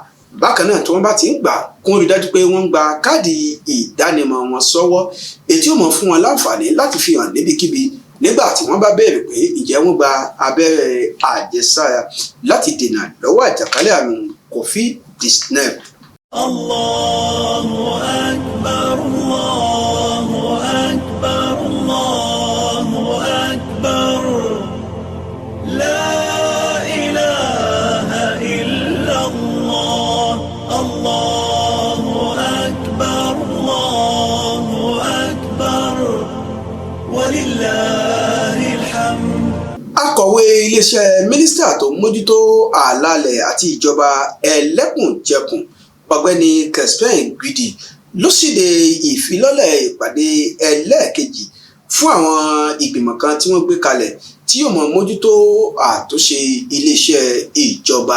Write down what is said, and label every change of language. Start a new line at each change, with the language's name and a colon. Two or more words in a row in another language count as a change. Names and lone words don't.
Yoruba: Bákan náà tí wọ́n bá ti ń gbà kí wọ́n rí dájú pé wọ́n ń gba káàdì ìdánimọ̀ wọn sọ́wọ́ èyí tí ó mọ̀ fún wọn láǹfààní láti fi hàn níbikíbi nígbà tí wọ́n bá béèrè pé ǹjẹ́ wọ́n gba abẹ́rẹ́ àjẹsára láti dènà lọ́wọ́ àjàkálẹ̀ àrùn COVID-19.
Arabic: الله أكبر، الله أكبر، الله أكبر. لا إله إلا الله. الله أكبر، الله أكبر. ولله الحمد.
Yoruba: Akọ̀wé iléeṣẹ́ mínísítà tó ń mójútó àlàálẹ̀ àti ìjọba ẹlẹ́kùnjẹkùn ọ̀gbẹ́ni Crispin Gidi ló ṣíde ìfilọ́lẹ̀ ìpàdé ẹlẹ́ẹ̀kejì fún àwọn ìgbìmọ̀ kan tí wọ́n gbé kalẹ̀ tí yóò mọ mójútó àtúnṣe iléeṣẹ́ ìjọba.